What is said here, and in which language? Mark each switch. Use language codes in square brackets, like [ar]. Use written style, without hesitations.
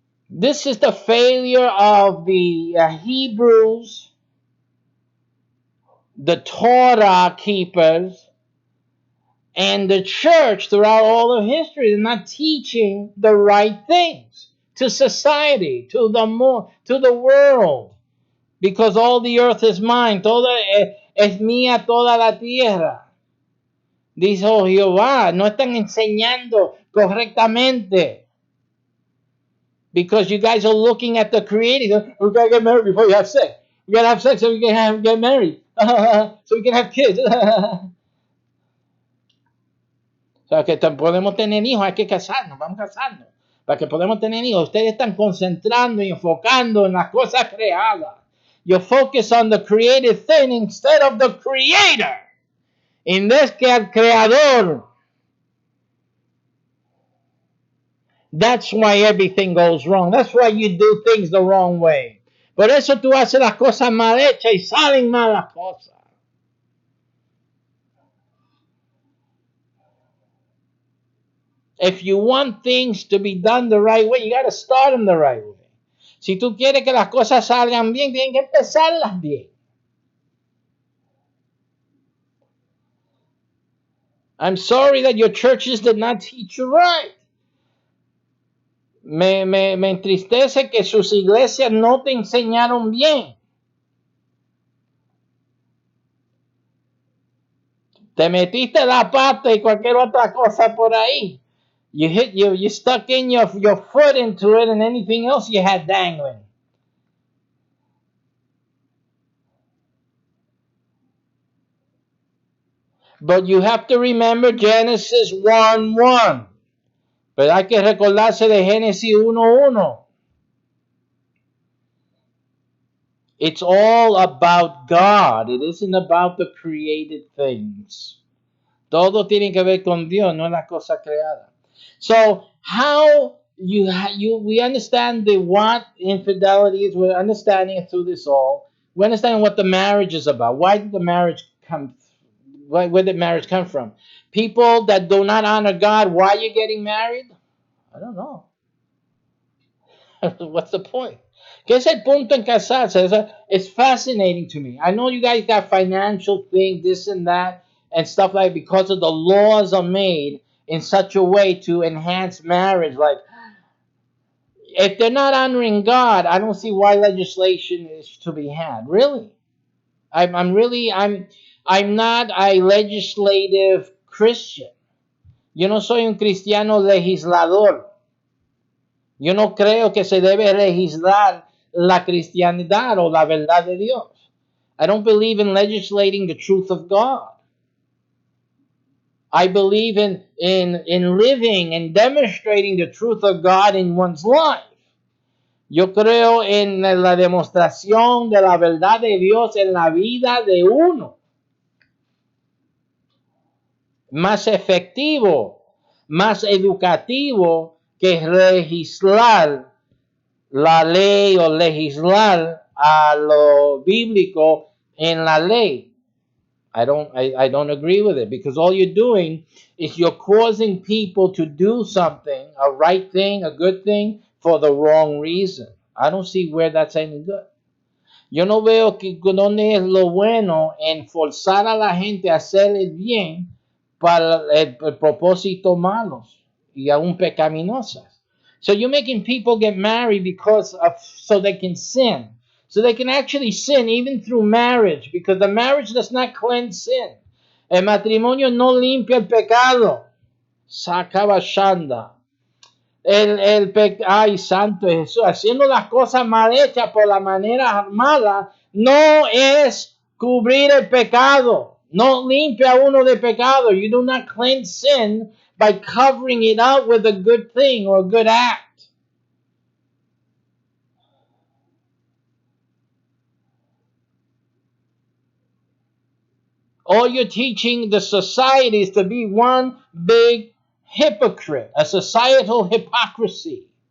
[en] This is the failure of the Hebrews, the Torah keepers, and the church throughout all of history. They're not teaching the right things to society, to the world, because all the earth is mine. [es] Toda es mía toda la tierra. Dijo Jehová, no están enseñando correctamente. [en] Because you guys are looking at the creator. We gotta get married before you have sex. We gotta have sex so we can get married. So we can have kids. [es] O sea, que podemos tener hijos, hay que casarnos, vamos a casarnos. Para que podamos tener hijos, ustedes están concentrando y enfocando en las cosas creadas. [en] You focus on the created thing instead of the creator. [es] En vez que al creador. [en] That's why everything goes wrong. That's why you do things the wrong way. [es] Por eso tú haces las cosas mal hechas y salen mal las cosas. [en] If you want things to be done the right way, you got to start them the right way. [es] Si tú quieres que las cosas salgan bien, tienen que empezarlas bien. [en] I'm sorry that your churches did not teach you right. [es] Me entristece que sus iglesias no te enseñaron bien. Te metiste la pata y cualquier otra cosa por ahí. [en] You stuck in your foot into it and anything else you had dangling. But you have to remember Genesis 1:1. [es] Pero hay que recordarse de Génesis 1:1. [en] It's all about God. It isn't about the created things. [es] Todo tiene que ver con Dios, no la cosa creada. [en] So how we understand what infidelity is. We're understanding it through this all. We understand what the marriage is about. Why did the marriage come? Where did marriage come from? People that do not honor God. Why are you getting married? I don't know. What's the point? [es] ¿Qué es el punto en casarse? [en] It's fascinating to me. I know you guys got financial things, this and that, and stuff like because of the laws are made in such a way to enhance marriage. Like, if they're not honoring God, I don't see why legislation is to be had. Really, I'm not a legislative Christian. [es] Yo no soy un cristiano legislador. Yo no creo que se debe legislar la cristianidad o la verdad de Dios. [en] I don't believe in legislating the truth of God. I believe in living and demonstrating the truth of God in one's life. [es] Yo creo en la demostración de la verdad de Dios en la vida de uno. Más efectivo, más educativo que legislar la ley o legislar a lo bíblico en la ley. [en] I don't agree with it, because all you're doing is you're causing people to do something, a right thing, a good thing, for the wrong reason. I don't see where that's any good. [es] Yo no veo que dónde es lo bueno en forzar a la gente a hacer el bien para el propósito malos y aún pecaminosas. [en] So you're making people get married because of so they can sin. So they can actually sin even through marriage, because the marriage does not cleanse sin. [es] El matrimonio no limpia el pecado. Sakabashanda. Ay, santo Jesús, haciendo las cosas mal hechas por la manera mala no es cubrir el pecado. No limpia uno de pecado. [en] You do not cleanse sin by covering it up with a good thing or a good act. All you're teaching the society is to be one big hypocrite, a societal hypocrisy.